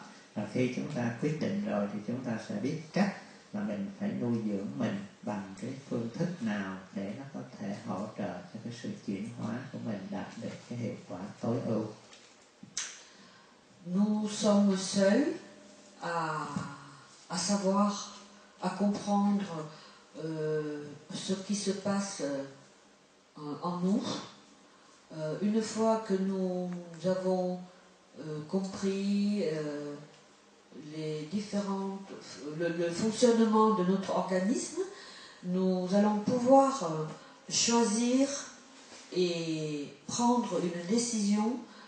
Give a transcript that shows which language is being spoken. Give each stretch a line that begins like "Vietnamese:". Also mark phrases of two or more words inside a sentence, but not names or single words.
Vietnamese: Và khi chúng ta quyết định rồi thì chúng ta sẽ biết cách là mình phải nuôi dưỡng mình bằng cái phương thức nào để nó có thể hỗ trợ cho cái cái sự chuyển hóa của mình đạt được cái hiệu quả tối ưu.
French: Nous sommes seuls à savoir, à comprendre ce qui se passe en nous. Une fois que nous avons compris le fonctionnement de notre organisme, nous allons pouvoir choisir et prendre une décision